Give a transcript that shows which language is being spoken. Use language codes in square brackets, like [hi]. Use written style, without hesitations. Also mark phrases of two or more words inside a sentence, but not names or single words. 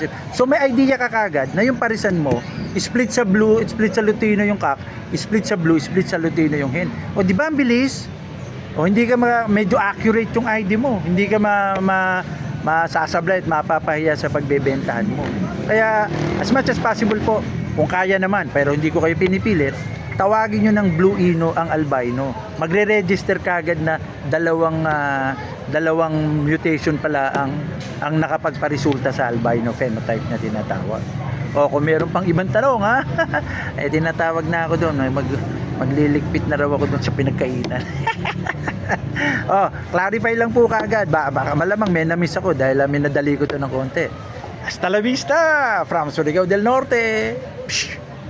[tl] So may idea ka kagad na yung parisan mo, split sa blue, split sa lutino yung cock, split sa blue, split sa lutino yung hen. O di ba ang bilis? O hindi ka medyo accurate yung ID mo. Hindi ka masasablay at mapapahiya sa pagbebentahan mo. Kaya [en] as much as possible [tl] po, kung kaya naman, pero hindi ko kayo pinipilit, tawagin nyo ng blue ino ang albino. Magre-register kagad na dalawang mutation pala ang nakapagparesulta sa [en] albino phenotype [tl] na tinatawag. O kung meron pang ibang tanong tinatawag na ako doon. Magliligpit na raw ako doon sa pinagkainan. Clarify lang po kagad. Baka malamang may na-miss ako dahil minadali ko to ng konti. [es] Hasta la vista from Surigao del Norte. Psh!